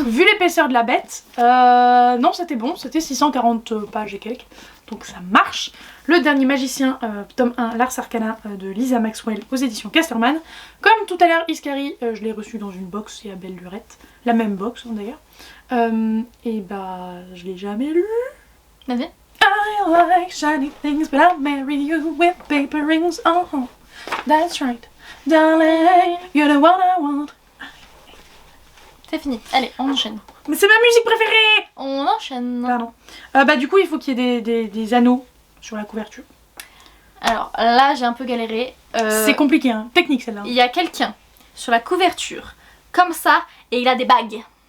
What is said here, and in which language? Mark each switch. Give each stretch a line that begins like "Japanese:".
French: Vu l'épaisseur de la bête, non c'était bon, c'était 640 pages et quelques, donc ça marche. Le dernier magicien, tome 1, L'Ars Arcana de Lisa Maxwell aux éditions Casterman. Comme tout à l'heure, Iskari, je l'ai reçu dans une box et à belle lurette, la même box d'ailleurs. Et je l'ai jamais lu. Vas-y.
English: I like shiny things, but I'll marry you with paper rings. Oh, that's right, darling, you're the one I want.
French: C'est fini. Allez, on enchaîne. Mais c'est ma musique préférée. On enchaîne. Pardon. Du coup, il faut qu'il y ait des anneaux sur la couverture. Alors là, j'ai un peu galéré. C'est compliqué, hein. Technique celle-là. Il y a quelqu'un sur la couverture, comme ça, et il a des bagues.